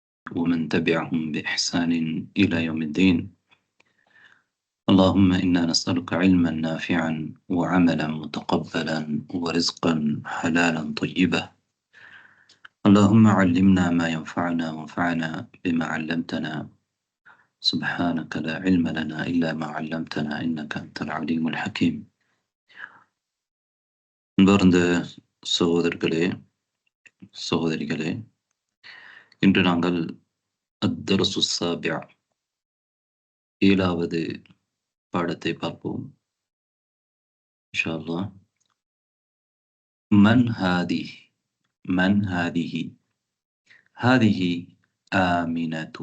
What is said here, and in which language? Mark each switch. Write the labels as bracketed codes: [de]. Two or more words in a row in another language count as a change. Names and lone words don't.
[ar] ومن تبعهم بإحسان إلى يوم الدين. اللهم إنا نسألك علما نافعا وعملا متقبلا ورزقا حلالا طيبا. اللهم علمنا ما ينفعنا وانفعنا بما علمتنا. سبحانك لا علم لنا إلا ما علمتنا إنك أنت العليم الحكيم. [ta] அன்பார்ந்த சகோதரர்களே, சகோதரிகளே, இன்று நாங்கள் [ar] الدرس السابع [ta] 7வது பாடத்தை பார்ப்போம். [ar] إن شاء الله. من هذه، من هذه، هذه آمنة.